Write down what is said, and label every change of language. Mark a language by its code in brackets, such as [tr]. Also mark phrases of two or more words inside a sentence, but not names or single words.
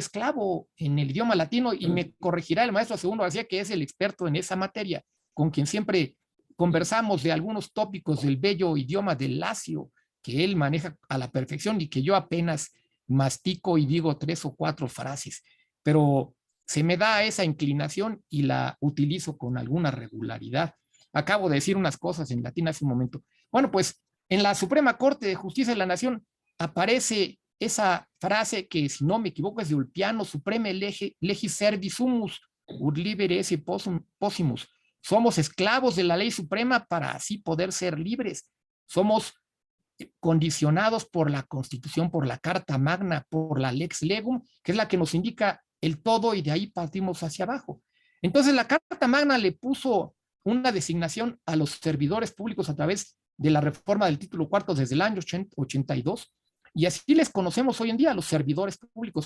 [es] esclavo en el idioma latino, y me corregirá el maestro Segundo García, que es el experto en esa materia, con quien siempre conversamos de algunos tópicos del bello idioma del lacio, que él maneja a la perfección y que yo apenas mastico y digo 3 o 4 frases, pero se me da esa inclinación y la utilizo con alguna regularidad. Acabo de decir unas cosas en latín hace un momento. Bueno, pues en la Suprema Corte de Justicia de la Nación aparece esa frase que, si no me equivoco, es de Ulpiano: [la] supreme legis servi sumus, ut libere esse possimus. [es] Somos esclavos de la ley suprema para así poder ser libres. Somos condicionados por la Constitución, por la Carta Magna, por la [la] Lex Legum, [es] que es la que nos indica el todo, y de ahí partimos hacia abajo. Entonces la Carta Magna le puso una designación a los servidores públicos a través de la reforma del título cuarto desde el año 82, y así les conocemos hoy en día, los servidores públicos.